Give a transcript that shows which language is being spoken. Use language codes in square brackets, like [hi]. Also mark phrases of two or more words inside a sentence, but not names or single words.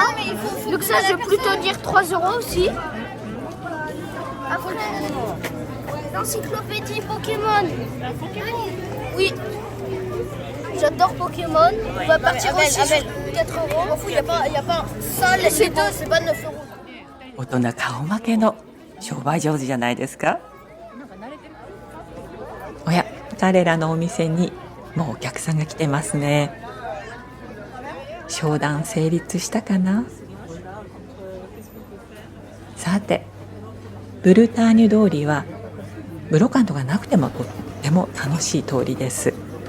[fr] Donc ça, je vais plutôt dire 3 euros aussi. Après, l'encyclopédie Pokémon. Oui. J'adore Pokémon. On va partir aussi sur 4 euros. Il n'y a pas ça, les deux, c'est pas 9 euros. [ja] 大人顔負けの商売上手じゃないですか。おや、彼らのお店にもうお客さんが来てますね。商談成立したかな。さて、ブルターニュ通りはブロカントがなくてもとっても楽しい通りです。